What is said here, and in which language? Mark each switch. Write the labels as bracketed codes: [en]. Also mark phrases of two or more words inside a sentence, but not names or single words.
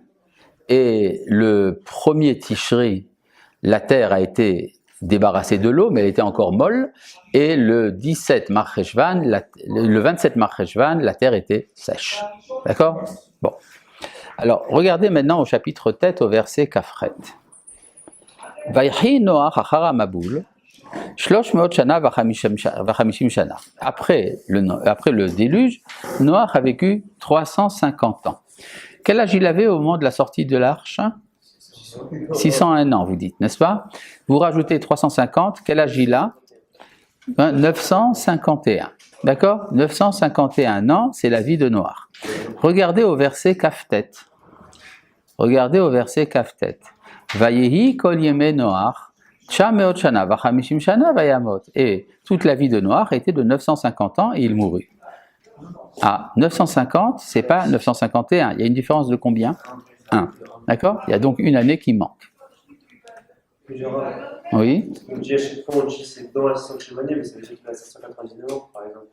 [fr] Et le premier Tishri, la terre a été débarrassée de l'eau, mais elle était encore molle. Et le 17 Mar Cheshvan, le 27 Mar Cheshvan, la terre était sèche. D'accord? Bon. Alors, regardez maintenant au chapitre tête, au verset Kafret. [he] ויהי נח אחרי המבול 300 שנה וחמשים שנה. [fr] Après le déluge, Noach a vécu 350 ans. Quel âge il avait au moment de la sortie de l'arche? 601 ans, vous dites, n'est-ce pas? Vous rajoutez 350, quel âge il a? 951. D'accord? 951 ans, c'est la vie de Noach. Regardez au verset Kaftet. Regardez au verset Kaftet. [he] ויהי כל ימי נח 900 שנה וחמשים שנה וימת. [fr] Et toute la vie de Noach était de 950 ans et il mourut. Ah, 950, c'est pas 951. Il y a une différence de combien? 1. D'accord? Il y a donc une année qui manque. Oui. On dit à chaque fois, on dit c'est dans la 600e année, mais ça veut dire qu'il a 799 ans, par exemple.